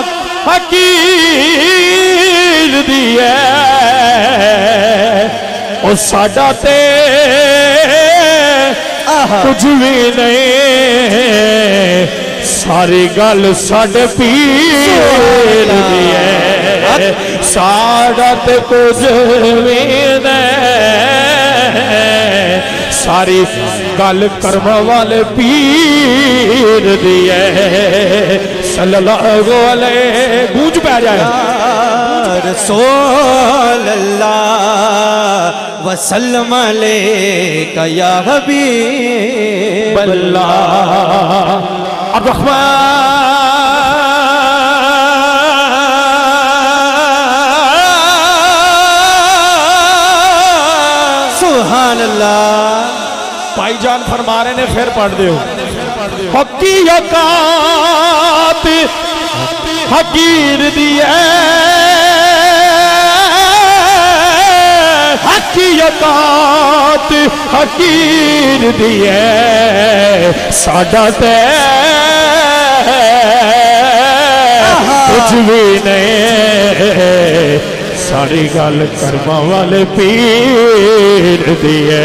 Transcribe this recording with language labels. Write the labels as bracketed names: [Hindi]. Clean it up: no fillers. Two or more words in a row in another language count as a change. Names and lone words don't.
[Punjabi] حقیر دیے او ساڈا تے کجھ بھی نہیں، ساری گل ساڈے پیر دی ہے، ساڈا تے کجھ بھی نہیں، ساری گل کرم والے پیر دی ہے. [Arabic] صلى الله عليه [Punjabi] گونج پے جائے [Arabic] رسول الله وسلم عليك يا حبيب الله. سبحان الله. [Punjabi] بھائی جان فرما رہے نے پھر پڑھ دو حقی اوقات حقیر دی ہے حقی اوقات حقیر دی ہے ساڈا تے کجھ بھی نہیں ساری گل کرماں والے پیر دی ہے.